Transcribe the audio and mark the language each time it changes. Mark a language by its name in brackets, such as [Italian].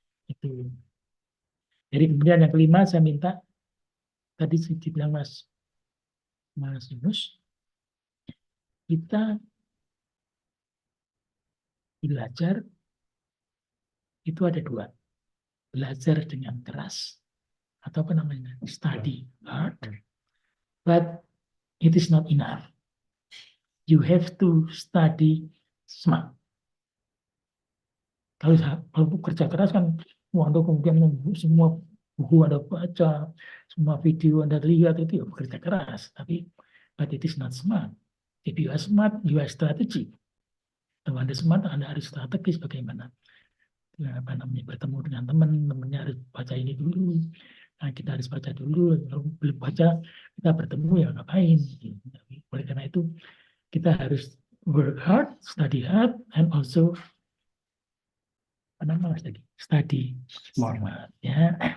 [Indonesian] Itu. Jadi kemudian yang kelima saya minta, tadi dibilang Mas Yunus, kita belajar itu ada dua. Belajar dengan keras atau apa namanya? [English] Study hard, but it is not enough. You have to study smart. [Indonesian] Kalau kerja keras kan, Anda kemudian semua buku Anda baca, semua video Anda lihat, itu ya bekerja keras. Tapi, [English] but it is not smart. If you are smart, you are strategy. [Indonesian] Kalau Anda smart, Anda harus strategis bagaimana. Apa namanya, bertemu dengan teman-temannya harus baca ini dulu. Nah, kita harus baca dulu. Kalau belum baca, kita bertemu ya ngapain. Oleh karena itu, kita harus [English] work hard, study hard, and also study smart. [Indonesian] Ya.